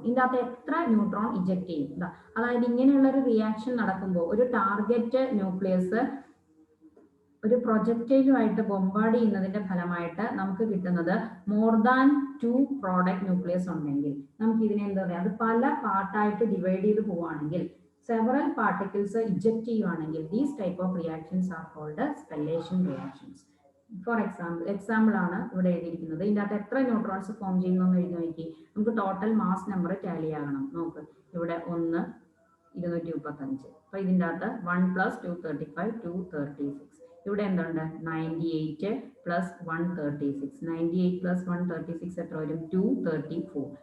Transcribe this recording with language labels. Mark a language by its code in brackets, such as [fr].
[ml] ഇതിൻ്റെ അകത്ത് എത്ര ന്യൂട്രോൺ ഇജക്ട് ചെയ്യും? അതായത് ഇങ്ങനെയുള്ള ഒരു റിയാക്ഷൻ നടക്കുമ്പോൾ ഒരു ടാർഗറ്റ് ന്യൂക്ലിയസ് ഒരു പ്രൊജക്ടൈലുമായിട്ട് ബോംബാർഡ് ചെയ്യുന്നതിന്റെ ഫലമായിട്ട് നമുക്ക് കിട്ടുന്നത് മോർ ദാൻ 2 പ്രോഡക്റ്റ് ന്യൂക്ലിയസ് ഉണ്ടെങ്കിൽ നമുക്ക് ഇതിനെ എന്താ പറയുക? അത് പല പാർട്ടായിട്ട് ഡിവൈഡ് ചെയ്ത് പോവുകയാണെങ്കിൽ, [en] several particles eject ചെയ്യുവാണെങ്കിൽ, these type of reactions are called spallation reactions. [ml] For example ആണ് ഇവിടെ എഴുതിയിരിക്കുന്നത്. ഇതിൻ്റെ അകത്ത് എത്ര ന്യൂട്രോൺസ് ഫോം ചെയ്യുന്നു എന്ന് എഴുതി നോക്കി. നമുക്ക് ടോട്ടൽ മാസ് നമ്പർ ടാലി ആകണം. നോക്ക്, ഇവിടെ 1 235. അപ്പൊ ഇതിൻ്റെ അകത്ത് 1 പ്ലസ് 235 236. ഇവിടെ എന്തുണ്ട്? 98 പ്ലസ് 136. 98 പ്ലസ് 136 എത്ര വരും? 234.